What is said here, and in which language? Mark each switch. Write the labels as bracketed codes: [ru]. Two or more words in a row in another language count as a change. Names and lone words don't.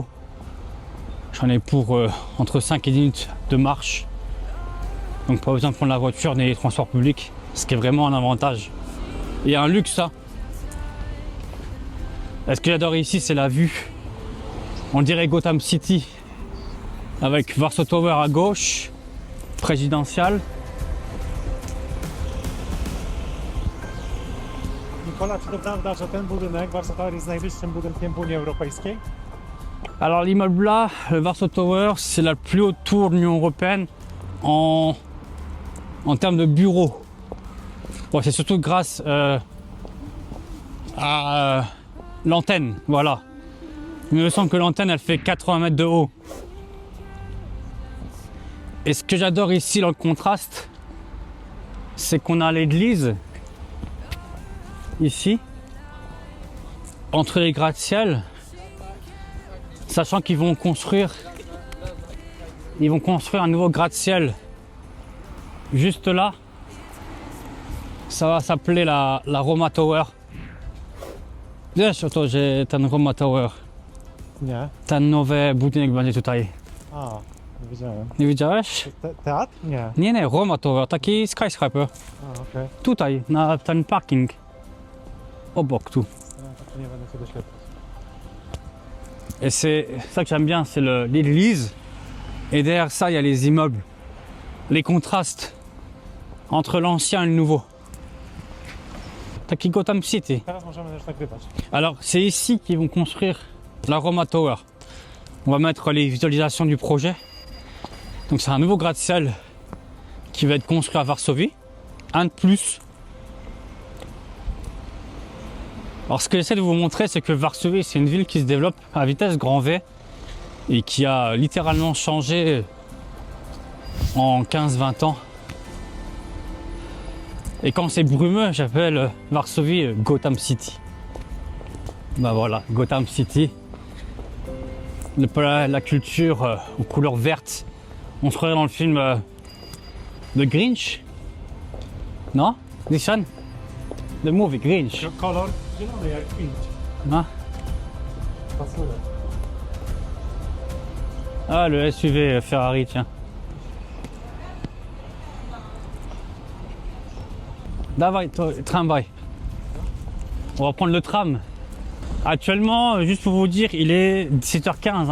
[fr] J'en ai pour entre 5 et 10 minutes de marche. Donc pas besoin de prendre la voiture ni les transports publics, ce qui est vraiment un avantage. Et un luxe, ça. Et ce que j'adore ici, c'est la vue. On dirait Gotham City, avec Warsaw Tower à gauche, présidential. [pl] Nikola, czy to prawda, że ten budynek, Warsaw Tower, jest najwyższym budynkiem w Unii Europejskiej? [fr] Alors l'immeuble là, le Warsaw Tower, c'est la plus haute tour de l'Union Européenne en termes de bureaux. Bon, c'est surtout grâce à l'antenne, voilà. Il me semble que l'antenne, elle fait 80 mètres de haut. Et ce que j'adore ici dans le contraste, c'est qu'on a l'église, ici, entre les gratte-ciel, sachant qu'ils vont construire un nouveau gratte-ciel juste là. Ça va s'appeler la Roma Tower. [pl] Wiesz, to, że ten Roma Tower, Nie. ten nowy budynek będzie tutaj. A, nie wiedziałem. Nie widziałeś? Teatr? Nie. Nie, Roma Tower, taki skyscraper. A, okej. Tutaj, na ten parking. Obok, tu. No, to nie będę się doświadczać. [fr] Et c'est ça que j'aime bien, c'est l'église. Et derrière ça, il y a les immeubles. Les contrastes entre l'ancien et le nouveau. [pl] Taki Gotham City. Teraz możemy też nagrywać. [fr] Alors, c'est ici qu'ils vont construire la Roma Tower. On va mettre les visualisations du projet. Donc, c'est un nouveau gratte-ciel qui va être construit à Varsovie. Un de plus. Alors, ce que j'essaie de vous montrer, c'est que Varsovie, c'est une ville qui se développe à vitesse grand V et qui a littéralement changé en 15-20 ans. Et quand c'est brumeux, j'appelle Varsovie Gotham City. Bah voilà, Gotham City. La culture aux couleurs vertes. On se croirait dans le film The Grinch. [en] Non? This one? The movie Grinch. [pl] Kolor zielony jak pięć. [fr] Non? [pl] Pasuje. [fr] Ah, le SUV Ferrari, tiens. [pl] Dawaj, tramway. [fr] On va prendre le tram. Actuellement, juste pour vous dire, il est 17h15.